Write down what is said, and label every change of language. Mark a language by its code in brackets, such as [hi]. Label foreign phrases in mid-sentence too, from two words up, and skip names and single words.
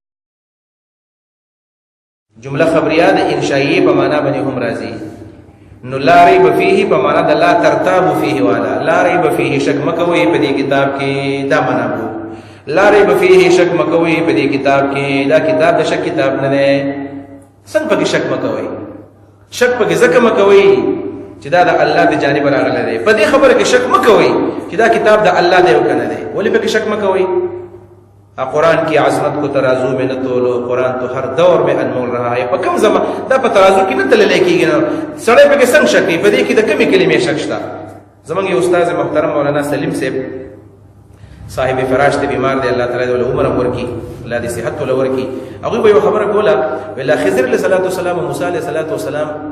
[ps] جمله خبریه د انشائیه په معنا باندې هم راځي نو [ar] لا ریب فیه [ps] په معنا د [ar] لا ترتاب فیه [ps] والا [ar] لا ریب فیه [ps] شک مکوي په دې کتاب کې دا معنا وو [ar] لا ریب فیه [ps] شک مکوي په دې کتاب کې دا کتاب د شک کتاب نه دی څنګه پکې شک مکوي شک پکې ځکه مکوي چې دا د الله د جانب راغلی دی په دې خبره کې شک مکوي چې دا کتاب د الله دی او کنه دی ولې پکې شک مکوي [ur] قرآن کی عظمت کو ترازو میں نہ تولو قرآن تو ہر دور میں انمول رہا ہے [ps] په کوم زمان دا په ترازو کې نه تللی کېږي نو سړی پکې څنګه شک کوي په دې کې د کمې کلمې شک شته زمونږ یو استاد محترم مولانا سلیم صاحب صاحب فراش ته بیمار دی الله تعالی له عمر ورکی الله دې صحت ول ورکی هغه به خبره کوله ولا خضر [ar] علیه السلام [ps] او موسی [ar] علیه السلام